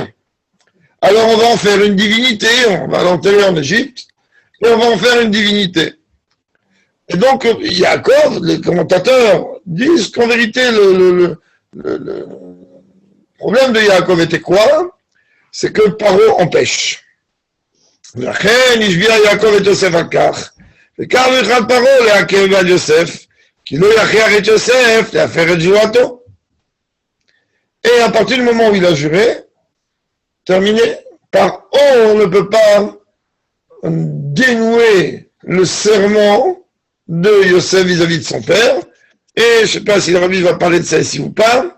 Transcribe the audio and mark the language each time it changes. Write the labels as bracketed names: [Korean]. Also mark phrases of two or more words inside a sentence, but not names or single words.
[French] Alors on va en faire une divinité, on va l'enterrer en Égypte, et on va en faire une divinité. Et donc, Yaakov, les commentateurs disent qu'en vérité, le problème de Yaakov était quoi? C'est que Paro empêche. [Hebrew] לכן השביע יעקב את יוסף על כך, וכך יוכל פרעה לעכב על יוסף, כי לא יכריח את יוסף להפר את שבועתו. [French] Et à partir du moment où il a juré, terminé, par on ne peut pas dénouer le serment de Yosef vis-à-vis de son père, Et je ne sais pas si le rabbi va parler de ça ici ou pas.